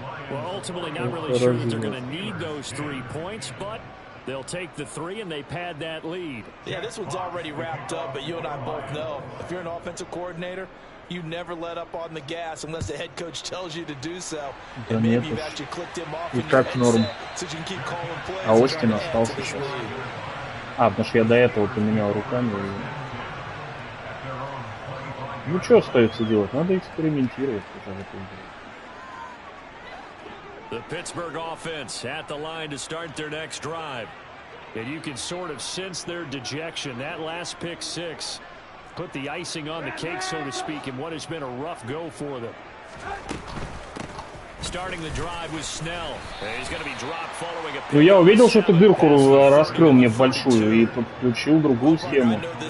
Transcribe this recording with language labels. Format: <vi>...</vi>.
<en>Well, ultimately, not really sure that they're going to need those 3 points, but they'll take the 3 and they pad that lead. Yeah, this one's already wrapped up, but you and I both know if you're an offensive coordinator, you never let up on the gas unless the head coach tells you to do so. And maybe you've actually clicked him off in your headset so you can keep calling plays.</en> <ru>А Остин остался сейчас. Потому что я до этого поменял руками. Ну что остается делать? Надо экспериментировать.</ru> <en>The Pittsburgh offense at the line to start their next drive. And you can sort of sense their dejection. That last pick 6 put the icing on the cake, so to speak, in what has been a rough go for them. Starting the drive with Snell. He's going to be dropped following a pick.</en> <ru>Ну я увидел, что ты дырку раскрыл мне большую и подключил другую схему.</ru>